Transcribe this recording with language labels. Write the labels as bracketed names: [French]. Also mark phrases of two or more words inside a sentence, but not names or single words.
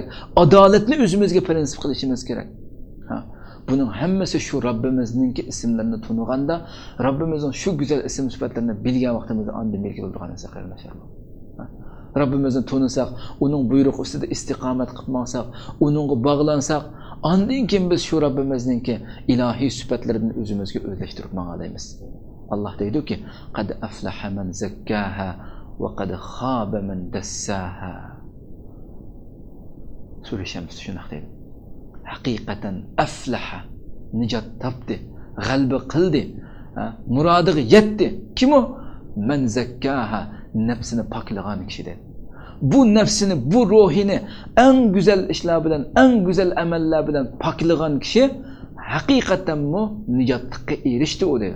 [Uzbek] Adolatni o'zimizga prinsip qilishimiz kerak. Buning hammasi shu Robbimizningki ismlarini tunuganda, Robbimizning shu go'zal ism sifatlarini bilgan vaqtimizda ondan belgi bo'lgan narsa qarindoshlar. Robbimizni tunisak, uning buyruq ustida istiqomat qilib maqsak, uningga bog'lansak, ondan keyin biz shu Robbimizningki ilohiy sifatlarini o'zimizga o'zlashtirib maqalaymiz. Alloh deydi-ki, [Arabic] قد أفلح من زكاها وقد خاب من دساها. [Uzbek] Sura Shams shunaq deydi. Haqiqatan aflaha, nijot topdi, g'alaba qildi, murodiga yetdi. Kim u? [Arabic] من زكاها, [Uzbek] nafsini poklagan kishi dedi. Bu nafsini, bu ruhini eng güzel ishlar bilan, eng güzel amallar bilan poklagan kishi haqiqatan mu nijotga erishdi u dedi.